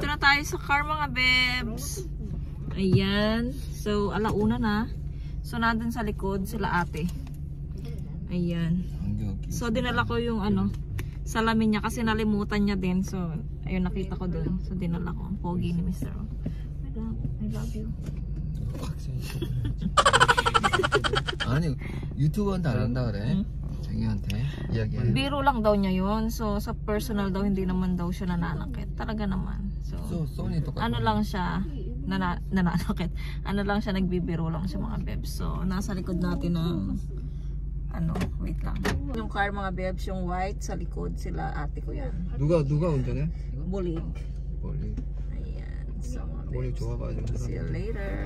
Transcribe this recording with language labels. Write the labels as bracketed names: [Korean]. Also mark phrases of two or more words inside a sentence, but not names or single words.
[Filipino] Dito na tayo sa car mga Bebs. Ayan. So, alauna na. So, nandun sa likod sila ate. Ayan. So, dinala ko yung salamin niya kasi nalimutan niya din. So, ayun, nakita ko doon. So, dinala ko. Ang pogi ni Mr. [English] I love you. [Korean] 아니 유튜버한테 안 한다 그래. 자기한테 이야기해. [Filipino] Biro lang daw niya yun. So, sa personal daw, hindi naman daw siya nananakit. Talaga naman. So, Sony to ano lang siya, nananakit. Ano lang siya, nagbibiro lang sa mga bebs. So, nasa likod natin ng, wait lang. Yung car mga bebs, yung white, sa likod sila, ate ko yan. [Korean] 누가 운전해? Bulig. 멀리. [Filipino] Ayan. So, mga [Korean] 멀리 [Filipino] bebs. [Korean] 좋아가지고. [English] See you later.